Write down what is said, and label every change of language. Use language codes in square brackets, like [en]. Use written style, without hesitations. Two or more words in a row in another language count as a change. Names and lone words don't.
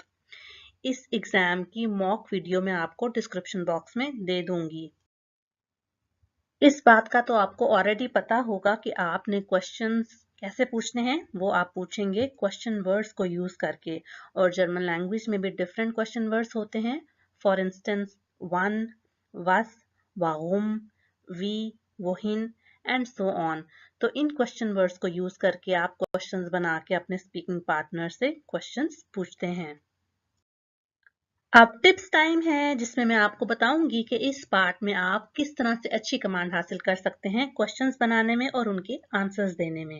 [hi] इस एग्जाम की [en] mock video [hi] मैं आपको [en] description box [hi] में दे दूंगी। इस बात का तो आपको ऑलरेडी पता होगा कि आपने क्वेश्चंस कैसे पूछने हैं। वो आप पूछेंगे [en] question words [hi] को यूज करके, और [en] German language [hi] में भी [en] different question words [hi] होते हैं। [en] for instance one, [de] was, warum, wie, wohin [en] and so on. [hi] तो इन [en] question words [hi] को यूज करके आप क्वेश्चंस बना के अपने [en] speaking partner [hi] से क्वेश्चंस पूछते हैं। अब [en] tips time [hi] है, जिसमें मैं आपको बताऊंगी कि इस पार्ट में आप किस तरह से अच्छी कमांड हासिल कर सकते हैं क्वेश्चंस बनाने में और उनके आंसर्स देने में।